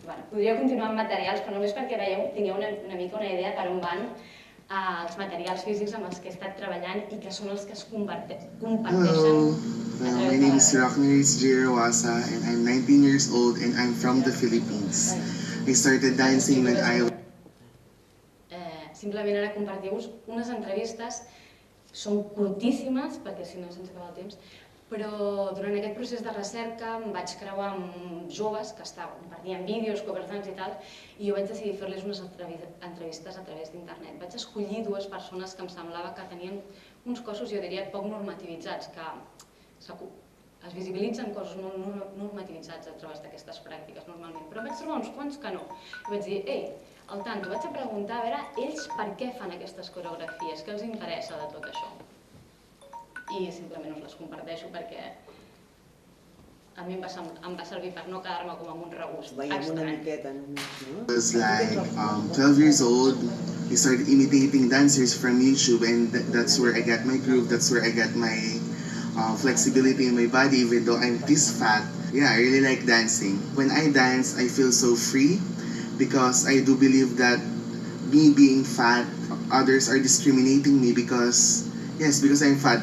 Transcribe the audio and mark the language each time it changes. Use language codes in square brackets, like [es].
[ca] Podria continuar amb materials, però només perquè tingueu una mica una idea per on van els materials físics amb els que he estat treballant i que són els que es comparteixen. [en] Hello, my name is Rockneris Jirawasa and I'm 19 years old and I'm from the Philippines. I started dancing when I was... [ca] Simplement ara compartir-vos unes entrevistes, són curtíssimes, perquè si no se'ns acaba el temps, però durant aquest procés de recerca em vaig creuar amb joves que compartien vídeos, cover dance i tal, i jo vaig decidir fer-les unes entrevistes a través d'internet. Vaig escollir 2 persones que em semblava que tenien uns cossos, jo diria, poc normativitzats, que es visibilitzen cossos no normativitzats a través d'aquestes pràctiques normalment, però vaig trobar uns quants que no. I vaig dir, ei, al tanto, vaig a preguntar a veure ells per què fan aquestes coreografies, què els interessa de tot això. I simplement us les comparteixo perquè a mi em va servir per no quedar-me com amb un regust estrany. [en] I was like 12 years old. I started imitating dancers from YouTube and that's where I got my groove, that's where I got my flexibility in my body even though I'm this fat. Yeah, I really like dancing. When I dance, I feel so free because I do believe that me being fat, others are discriminating me because I'm fat.